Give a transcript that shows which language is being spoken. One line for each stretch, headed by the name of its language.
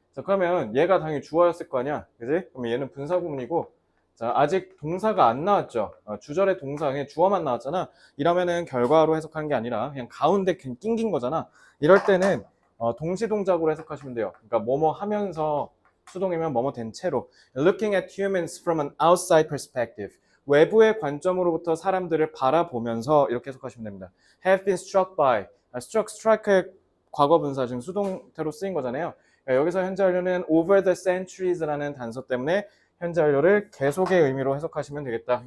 Korean: 자, 그러면 얘가 당연히 주어였을 거 아니야, 그지? 그러면 얘는 분사구문이고, 자, 아직 동사가 안 나왔죠. 주절의 동사, 그냥 주어만 나왔잖아. 이러면은 결과로 해석하는 게 아니라 그냥 가운데 낑긴 거잖아. 이럴 때는 동시 동작으로 해석하시면 돼요. 그러니까 뭐뭐 하면서 수동이면 뭐뭐 된 채로.
English: Looking at humans from an outside perspective.
Korean: 외부의 관점으로부터 사람들을 바라보면서 이렇게 해석하시면 됩니다.
English: Have been struck by.
Korean: strike의 과거 분사 지금 수동태로 쓰인 거잖아요. 여기서 현재 완료는 over the centuries라는 단서 때문에 현재 완료를 계속의 의미로 해석하시면 되겠다.